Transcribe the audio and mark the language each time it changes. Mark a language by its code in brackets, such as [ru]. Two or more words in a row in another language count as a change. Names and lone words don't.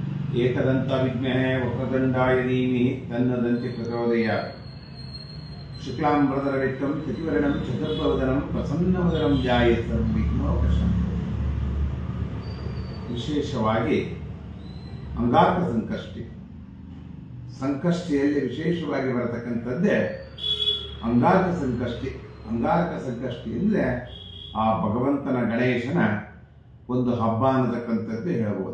[sa] ಏಕದಂತವಿದ್ಮಹೇ ವಕ್ರತುಂಡಾಯ ಧೀಮಹಿ ತನ್ನೋ ದಂತಿ ಪ್ರಚೋದಯಾತ್. ಶುಕ್ಲಾಂಬರಧರವಿಕ್ರಮಂ ಶಶಿವರ್ಣಂ ಚತುರ್ಭುಜಂ ಪ್ರಸನ್ನವದನಂ ಧ್ಯಾಯೇತ್ ಸರ್ವವಿಘ್ನೋಪಶಾಂತಯೇ. [kn] ವಿಶೇಷವಾಗಿ ಅಂಗಾರಕ ಸಂಕಷ್ಟಿ, ಸಂಕಷ್ಟಿಯಲ್ಲಿ ವಿಶೇಷವಾಗಿ ಬರತಕ್ಕಂಥದ್ದೇ ಅಂಗಾರಕ ಸಂಕಷ್ಟಿ. ಅಂಗಾರಕ ಸಂಕಷ್ಟಿ ಅಂದರೆ ಆ ಭಗವಂತನ ಗಣೇಶನ ಒಂದು ಹಬ್ಬ ಅನ್ನತಕ್ಕಂಥದ್ದು ಹೇಳ್ಬೋದು.